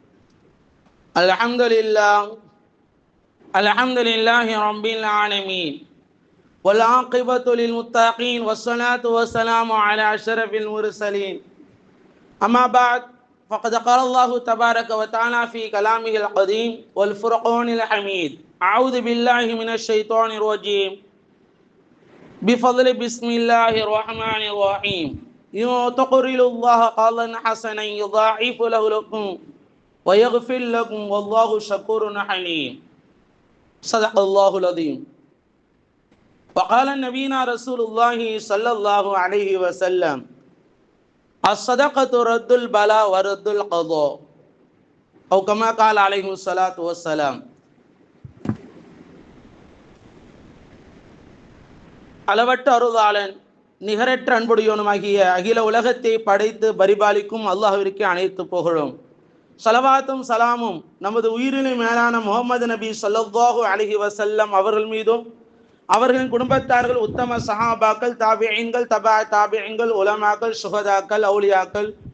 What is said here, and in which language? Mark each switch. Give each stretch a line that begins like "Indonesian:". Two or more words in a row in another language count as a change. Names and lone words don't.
Arabic: الحمد لله رب العالمين والعاقبة للمتقين والصلاة والسلام على أشرف المرسلين. أما بعد فقد قال الله تبارك وتعالى في كلامه القديم والفرقان الحميد. أعوذ بالله من الشيطان الرجيم. بفضل بسم الله الرحمن الرحيم. إن تقرضوا الله قرضا حسنا يضاعف له لكم ويغفر لكم والله شكور حليم. صدق الله العظيم. وقال نبينا رسول الله صلى الله عليه وسلم: الصدقة رد البلاء ورد القضاء، أو كما قال عليه الصلاة والسلام.
Tamil: அளவற்ற அருளாளன் நிகரற்ற அன்புடையோனுமாகிய அகில உலகத்தை படைத்து பரிபாலிக்கும் அல்லாஹ்விற்கு அனைத்து புகழும் ஸலவாத்தும் சலாமும் நமது உயிரினை மேலான முஹம்மது நபி
Arabic: صلى الله عليه وسلم
Tamil: அவர்கள் மீதும், அவர்களின் குடும்பத்தார்கள், உத்தம சஹாபாக்கள், தாபிஈன்கள், தபா தாபிஈன்கள், உலமாக்கள், சுஹதாக்கள், அவுலியாக்கள்,